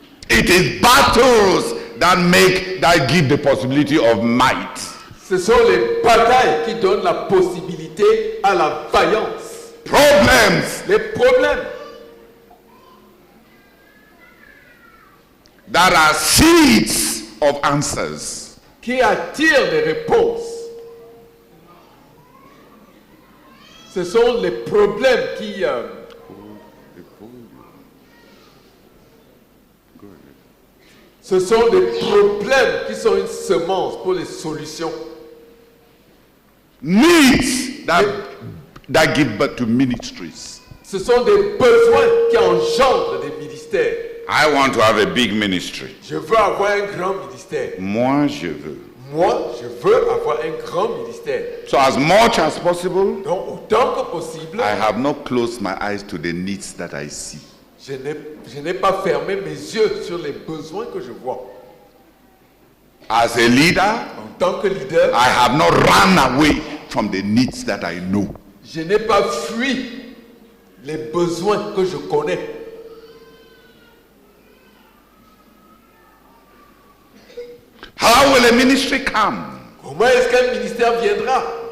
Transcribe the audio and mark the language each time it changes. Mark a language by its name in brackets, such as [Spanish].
[English] It is battles that give the possibility of might. [French] Ce sont les batailles qui donnent la possibilité à la vaillance. [English] Problems [French] Les problèmes [English] that are seeds of answers. [French] qui attirent les réponses. Ce sont les problèmes qui... Ce sont des problèmes qui sont une semence pour les solutions. [English] Needs that give birth to ministries. [French] Ce sont des besoins qui engendrent des ministères. [English] I want to have a big ministry. [French] Je veux avoir un grand ministère. Moi, je veux. Moi, je veux avoir un grand ministère. [English] So as much as possible, [French] Donc, autant que possible, [English] I have not closed my eyes to the needs that I see. [French] je n'ai pas fermé mes yeux sur les besoins que je vois. [English] As a leader, [French] En tant que leader, [English] I have not run away from the needs that I know. [French] je n'ai pas fui les besoins que je connais. [English] How will a ministry come? [French] Comment est-ce qu'un ministère viendra?